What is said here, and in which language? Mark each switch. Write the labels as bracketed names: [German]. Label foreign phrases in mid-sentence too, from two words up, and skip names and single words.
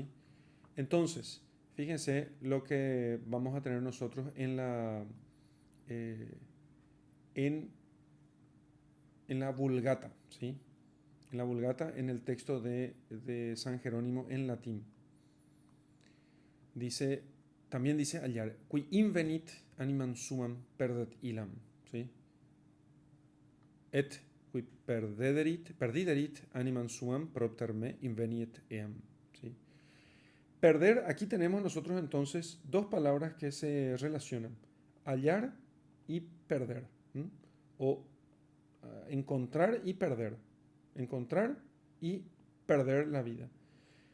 [Spanish] Entonces, fíjense lo que vamos a tener nosotros eh, en, en la Vulgata, ¿sí? En la Vulgata, en el texto de San Jerónimo en latín. Dice, también dice hallar, [Latin] qui invenit animam sumam perdet illam, ¿sí? Et qui perdiderit animam sumam propter me inveniet eam, [Spanish] ¿sí? Perder, aquí tenemos nosotros entonces dos palabras que se relacionan, hallar y perder, ¿m? O encontrar y perder, encontrar y perder la vida.